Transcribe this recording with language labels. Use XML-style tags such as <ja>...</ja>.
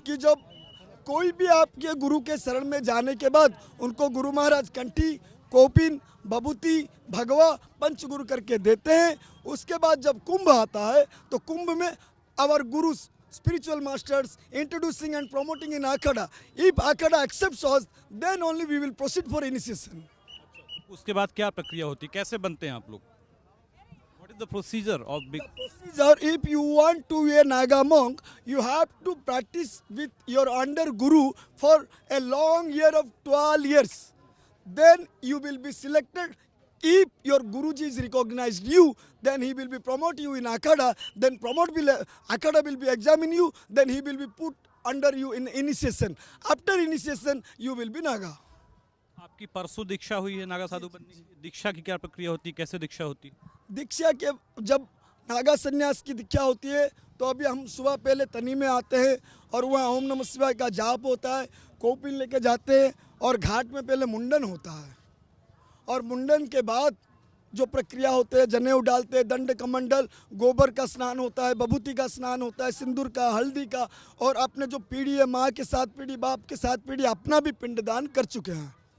<hi>की जब कोई भी आपके गुरु के शरण में जाने के बाद उनको गुरु महाराज कंठी, कोपिन, बभूति, भगवा, पंचगुरु करके देते हैं। उसके बाद जब कुंभ आता है तो कुंभ में our Guru</hi> <en>spiritual masters introducing and promoting in Akhada. If Akhada accepts us, then only we will proceed for initiation. उसके बाद क्या प्रक्रिया होती है, कैसे बनते हैं आप लोग? What is the procedure of big? Procedure, if you want to be a Naga monk, you have to practice with your under guru for a long year of 12 years. Then you will be selected. If your Guruji is recognized you, then he will be promote you in Akhada. Then Akhada will be examine you. Then he will be put under you in initiation. After initiation, you will be Naga.</en> <hi>आपकी परसों दीक्षा हुई है नागा साधु बनने की। दीक्षा की क्या प्रक्रिया होती है, कैसे दीक्षा होती है? दीक्षा के जब नागा संन्यास की दीक्षा होती है तो अभी हम सुबह पहले तनी में आते हैं और वहाँ ओम नमः शिवाय का जाप होता है, कौपिन लेके जाते हैं और घाट में पहले मुंडन होता है और मुंडन के बाद जो प्रक्रिया होते हैं जनेऊ डालते हैं, दंड कमंडल, गोबर का स्नान होता है, बभूति का स्नान होता है, सिंदूर का, हल्दी का, और अपने जो पीढ़ी है माँ के साथ पीढ़ी, बाप के साथ पीढ़ी, अपना भी पिंडदान कर चुके हैं।</hi>